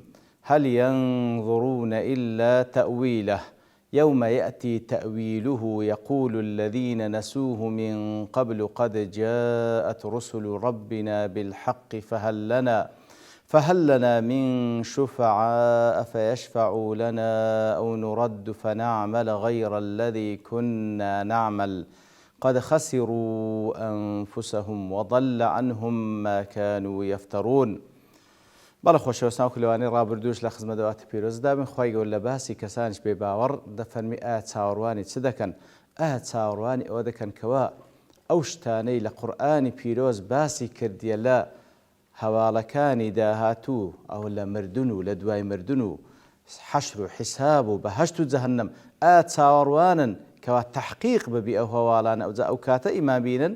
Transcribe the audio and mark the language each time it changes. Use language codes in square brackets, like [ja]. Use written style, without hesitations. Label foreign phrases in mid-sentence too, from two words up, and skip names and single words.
[ar] هل ينظرون إلا تأويله يوم يأتي تأويله يقول الذين نسوه من قبل قد جاءت رسل ربنا بالحق فهل لنا من شفعاء فيشفعوا لنا أو نرد فنعمل غير الذي كنا نعمل قد خسروا أنفسهم وضل عنهم ما كانوا يفترون. [ckb] بەڵە خۆشەویستان کلوانی ڕابردووش لە خزمەت دەواتە پیرۆزدا بن خی گەور لە باسی کەسانش بێ باوەڕ دەفەرمی ئایا چاوەڕوانی چ دەکەن؟ ئایا چاوەڕوانی ئەوە دەکەن کەوا ئەو شتانەی لە قورئانی پیرۆز باسی کردیە لە هەواڵەکانی داهاتوو ئەو لە مردن و لە دوای مردن و حەشر و حیساب و بەهەشت و جەهەنەم ئایا چاوەڕوانن کەوا تەحقیق ببی ئەو هەواڵانە ئەو کاتە ئیمان بینن؟